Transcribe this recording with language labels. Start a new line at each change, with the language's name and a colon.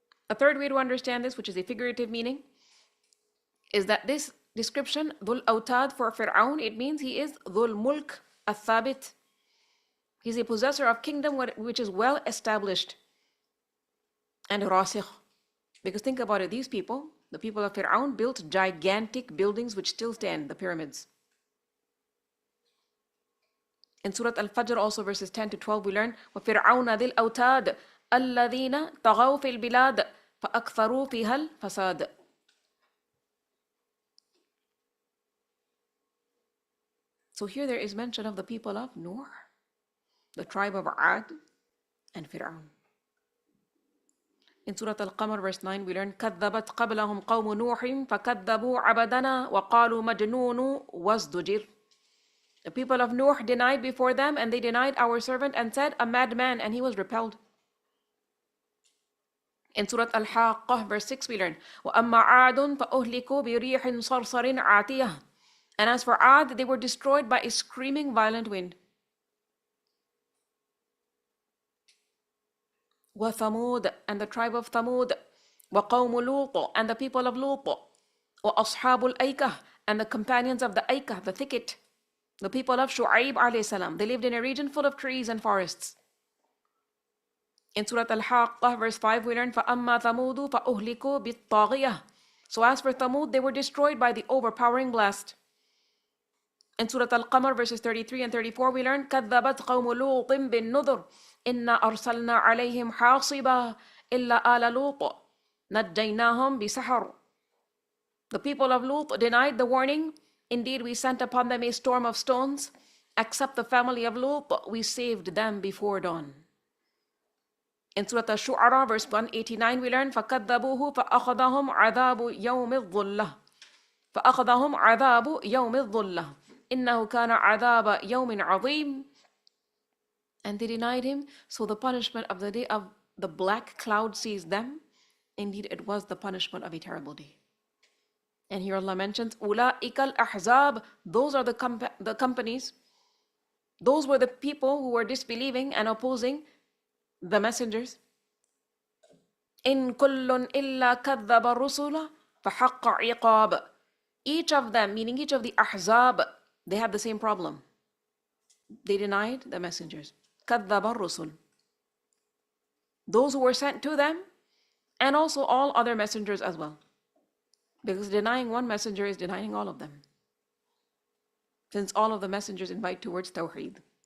English: A third way to understand this, which is a figurative meaning, is that this description, Dhul Awtad, for Fir'aun, it means he is Dhul Mulk al-Thabit. He's a possessor of kingdom which is well established and rasikh. Because think about it, these people, the people of Fir'aun, built gigantic buildings which still stand, the pyramids. In Surah Al-Fajr also verses 10 to 12 we learn,
Arabic: وَفِرْعَوْنَ ذِي الْأَوْتَادِ الَّذِينَ طَغَوْا فِي الْبِلَادِ فَأَكْثَرُوا فِيهَا الْفَسَادِ.
English: So here there is mention of the people of Nuh, the tribe of Ad and Fir'aun. In Surah Al-Qamar verse 9 we learn,
Arabic: كَذَّبَتْ قَبْلَهُمْ قَوْمُ نُوحٍ فَكَذَّبُوا عَبَدَنَا وَقَالُوا مَجْنُونُ وَازْدُجِرْ.
English: The people of Nuh denied before them, and they denied our servant and said, a madman, and he was repelled. In Surah Al-Haqqah verse 6 we learn,
Arabic: وَأَمَّا عَادٌ فَأُهْلِكُوا بِرِيحٍ صَرْصَرٍ عَاتِيَةٍ.
English: And as for Ad, they were destroyed by a screaming violent wind. وَثَمُودَ, and the tribe of Thamud,
Arabic: وَقَوْمُ لُوطٍ,
English: and the people of Lut,
Arabic: وَأَصْحَابُ الْأَيْكَةِ,
English: and the companions of the Aikah, the thicket, the people of Shu'aib alayhi salam. They lived in a region full of trees and forests. In Surah Al-Haqqah, verse 5, we learn
Arabic: فَأَمَّا ثَمُودُ فَأُهْلِكُوا بِالطَّاغِيَةِ.
English: So as for Thamud, they were destroyed by the overpowering blast. In Surah Al-Qamar, verses 33 and 34, we learn
Arabic: كَذَّبَتْ قَوْمُ لُوطٍ بِالنُّذُرِ إِنَّا أَرْسَلْنَا عَلَيْهِمْ حَاصِبًا إِلَّا آلَ لُوطٍ نَجَّيْنَاهُمْ بِسَحَرٍ.
English: The people of Lut denied the warning. Indeed, we sent upon them a storm of stones. Except the family of Lut, we saved them before dawn. In Surah Ash-Shu'ara, verse 189, we learn
Arabic: فَكَذَّبُوهُ فَأَخَذَهُمْ عَذَابُ يَوْمِ الظُّلَّةِ فأخذهم عذاب يوم الظلة إنه كان عذاب يوم عظيم.
English: And they denied him, so the punishment of the day of the black cloud seized them. Indeed, it was the punishment of a terrible day. And here Allah mentions
Arabic: أولئك الأحزاب.
English: Those are the companies. Those were the people who were disbelieving and opposing the messengers.
Arabic: إن كل إلا كذب الرسل فحق عقاب.
English: Each of them, meaning each of the Ahzab, they had the same problem. They denied the messengers.
Arabic: كذب الرسل.
English: Those who were sent to them, and also all other messengers as well. Because denying one messenger is denying all of them. Since all of the messengers invite towards Tawheed.